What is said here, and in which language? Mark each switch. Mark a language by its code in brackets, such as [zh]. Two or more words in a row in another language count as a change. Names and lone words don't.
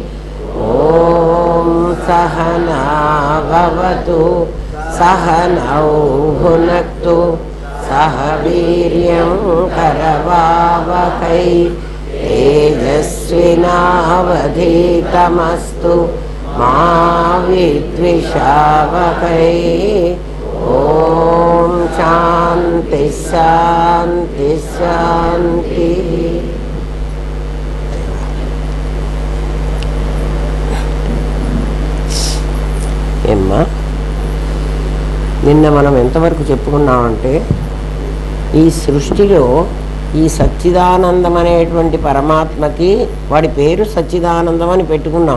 [sa] ॐ सहना भवतु सहनौ भुनक्तु सह वीर्यं करवावहै तेजस्विनावधीतमस्तु मा विद्विषावहै। ॐ शान्ति शान्ति शान्तिः। [te] ఏమ్మా నిన్న మనం ఎంతవరకు చెప్పుకున్నామంటే ఈ సృష్టిలో ఈ సచ్చిదానందం అనేటువంటి పరమాత్మకి వాడి పేరు సచ్చిదానందం అని పెట్టుకున్నాం.